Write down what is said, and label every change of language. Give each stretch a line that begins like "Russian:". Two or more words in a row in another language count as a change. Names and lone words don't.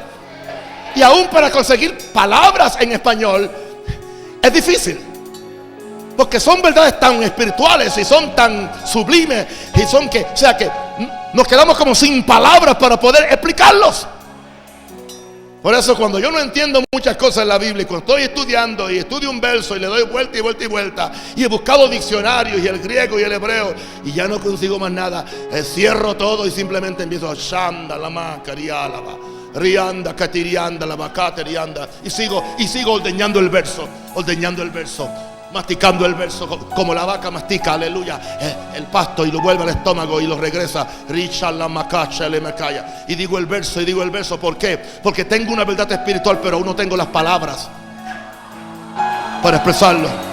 Spanish: Y aún para conseguir palabras en español es difícil, porque son verdades tan espirituales y son tan sublimes y son que, o sea, que nos quedamos como sin palabras para poder explicarlos. Por eso cuando yo no entiendo muchas cosas en la Biblia, y cuando estoy estudiando y estudio un verso y le doy vuelta y vuelta y vuelta, y he buscado diccionarios y el griego y el hebreo y ya no consigo más nada, cierro todo y simplemente empiezo a shanda la macarialaba, rianda catirianda la macaterianda, y sigo ordeñando el verso, masticando el verso como la vaca mastica, aleluya, el pasto, y lo vuelve al estómago y lo regresa. Y digo el verso. ¿Por qué? Porque tengo una verdad espiritual, pero aún no tengo las palabras para expresarlo.